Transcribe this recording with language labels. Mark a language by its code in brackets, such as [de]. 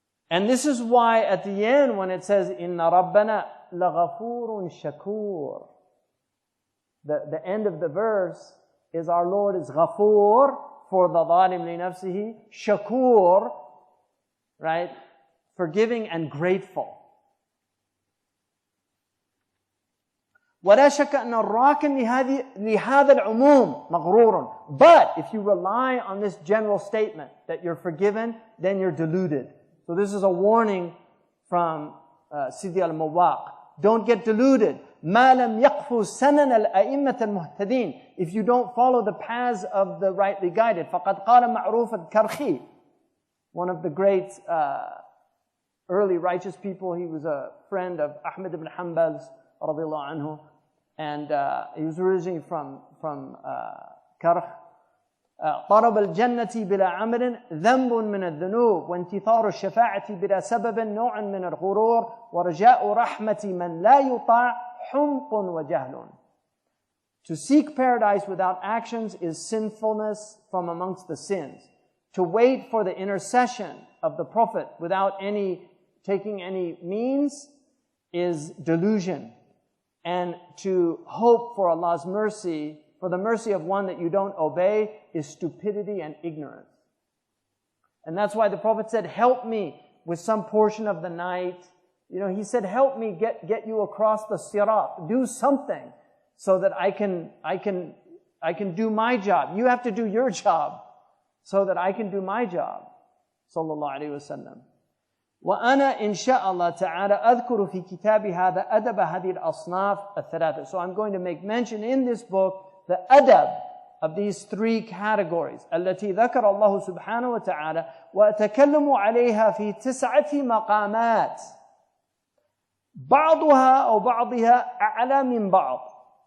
[en] And this is why at the end when it says, Inna Rabbana laghafurun shakur. The end of the verse is our Lord is ghafur for the zalim li nafsihi, shakur, right? Forgiving and grateful. [ar] ولا شك أن الراكن لهذا العموم مغرور. [en] But if you rely on this general statement that you're forgiven, then you're deluded. So this is a warning from Sidi al-Mawaq. Don't get deluded. [ar] ما لم يقفوا سنن الأئمة المهتدين. [en] If you don't follow the paths of the rightly guided. فقد قال معروف الكرخي, one of the great early righteous people. He was a friend of Ahmad ibn Hanbal's رضي الله عنه. and he was originally from Karkh. [ar] طرب الجنة بلا عمل ذنب من الذنوب وانتظار الشفاعة بلا سبب نوع من الغرور ورجاء رحمة من لا يطاع حمق وجهل. [en] To seek paradise without actions is sinfulness from amongst the sins. To wait for the intercession of the Prophet without taking any means is delusion. And to hope for Allah's mercy, for the mercy of one that you don't obey, is stupidity and ignorance. And that's why the Prophet said, help me with some portion of the night. You know, he said, help me get you across the sirat. Do something so that I can do my job. You have to do your job so that I can do my job. [ar] Sallallahu alayhi wa sallam. وأنا إن شاء الله تعالى أذكر في كتاب هذا أدب هذه الأصناف الثلاثة. [en] So I'm going to make mention in this book the adab of these three categories التي ذكر الله سبحانه وتعالى وأتكلم عليها في 9 مقامات بعضها أو بعضها أعلى من بعض.